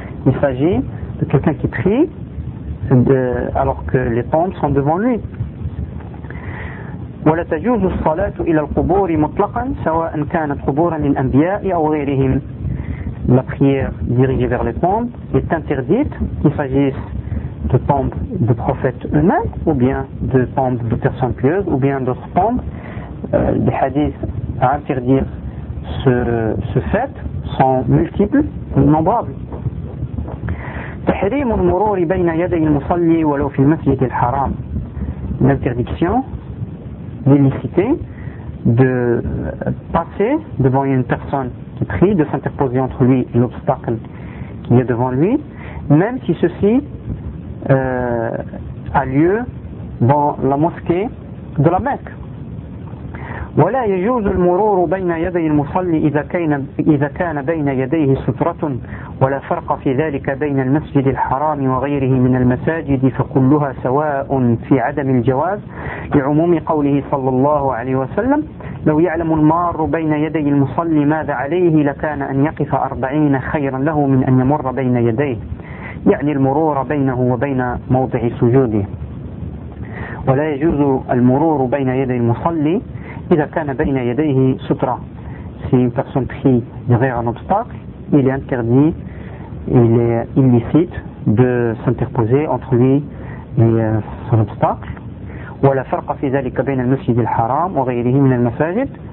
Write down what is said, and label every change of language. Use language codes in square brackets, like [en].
[fr] Il s'agit de quelqu'un qui prie alors que les tombes sont devant lui. [ar] ولا تجوز الصلاة إلى القبور مطلقا سواء كانت قبورا للأنبياء أو غيرهم. [fr] La prière dirigée vers les tombes est interdite, qu'il s'agisse de tombes de prophètes eux-mêmes, ou bien de tombes de personnes pieuses, ou bien d'autres tombes. Les hadiths à interdire ce fait sont multiples, innombrables. [ar] تحريم المرور بين يدي المصلي ولو في المسجد الحرام. [fr] L'interdiction, l'illicité, de passer devant une personne qui prie, de s'interposer entre lui et l'obstacle qui est devant lui, même si ceci a lieu dans la mosquée de la Mecque. [ar] ولا يجوز المرور بين يدي المصلي إذا كان بين يديه سترة ولا فرق في ذلك بين المسجد الحرام وغيره من المساجد فكلها سواء في عدم الجواز لعموم قوله صلى الله عليه وسلم لو يعلم المار بين يدي المصلي ماذا عليه لكان أن يقف 40 خيرا له من أن يمر بين يديه يعني المرور بينه وبين موضع سجوده ولا يجوز المرور بين يدي المصلي إذا كان بين يديه سترة. [fr] Si une personne prie derrière un obstacle, il est interdit, il est illicite de s'interposer entre lui et son obstacle. [ar] ولا فرق في ذلك بين المسجد الحرام وغيره من المساجد.